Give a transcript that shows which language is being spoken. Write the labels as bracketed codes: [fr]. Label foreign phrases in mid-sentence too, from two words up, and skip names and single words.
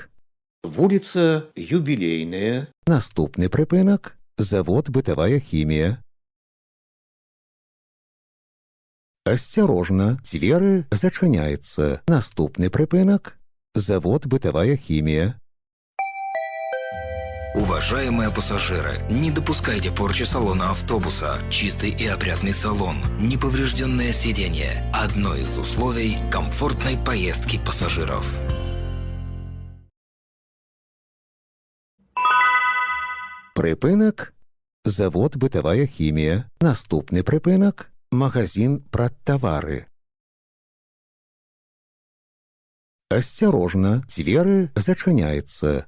[be] Вуліца Юбілейная. наступны прыпынак завод бытавая хімія. асцярожна, дзверы зачыняецца. Наступны прыпынак завод бытавая хімія. [ru] Уважаемые пассажиры, не допускайте порчи салона автобуса. Чистый и опрятный салон, неповрежденное сиденье – одно из условий комфортной поездки пассажиров. [be] Прыпынак завод бытавая хімія. Наступны прыпынак магазин прадтавары. асцярожна, дзверы зачыняецца.